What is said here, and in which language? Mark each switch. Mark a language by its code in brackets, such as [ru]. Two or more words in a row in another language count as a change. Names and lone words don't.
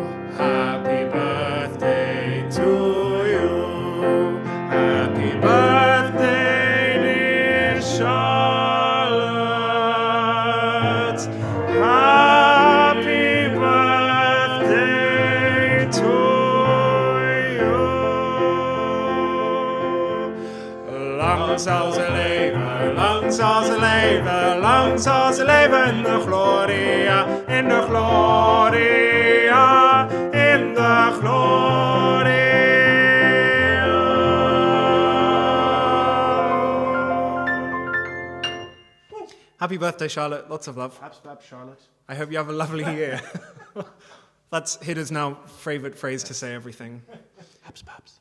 [en] Happy birthday to you. Happy birthday, dear Charlotte. Happy birthday to you. [nl] Lang zal ze leven, lang zal ze leven, lang zal ze leven in de gloria, in de gloria, in de gloria. [en] Happy birthday, Charlotte. Lots of love. Haps, haps, Charlotte. I hope you have a lovely year. That's Hidda's now favorite phrase to say everything. Haps, haps.